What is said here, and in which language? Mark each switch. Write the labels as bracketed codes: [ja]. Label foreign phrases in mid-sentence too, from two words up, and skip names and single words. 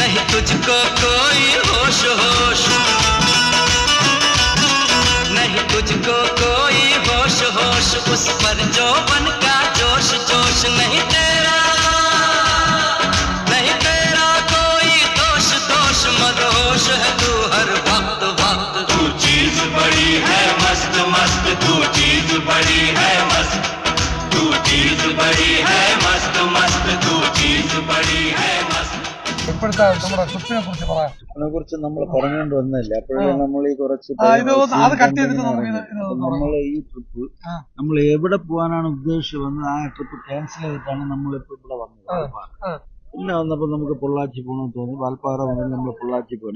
[hi] तुझको कोई होश होश, नहीं तुझको कोई होश होश, उस पर जौवन का जोश जोश, नहीं तेरा कोई दोष दोष, मदहोश है तू हर वक्त वक्त। तू चीज बड़ी है मस्त मस्त, तू चीज बड़ी है मस्त, तू चीज बड़ी है मस्त मस्त, तू चीज बड़ी है मस्त। [ml] ഇപ്പോഴത്തെ നമ്മുടെ ട്രിപ്പിനെ കുറിച്ച് പറയാം. അതിനെ കുറിച്ച് നമ്മൾ പറഞ്ഞുകൊണ്ട് വന്നില്ല. അപ്പോഴേ നമ്മൾ ഈ കുറച്ച് അത് കട്ട് ചെയ്തിട്ട് നമ്മൾ ഈ ട്രിപ്പ് നമ്മൾ എവിടെ പോകാനാണ് ഉദ്ദേശിച്ച് വന്നത്, ആ ട്രിപ്പ് ക്യാൻസൽ ചെയ്തിട്ടാണ് നമ്മളിപ്പോ ഇവിടെ വന്നത്. പിന്നെ വന്നപ്പോ നമുക്ക് പൊള്ളാച്ചി പോകണമെന്ന് തോന്നി. വാൽപ്പാറ മുതൽ നമ്മൾ പൊള്ളാച്ചി പോകണം.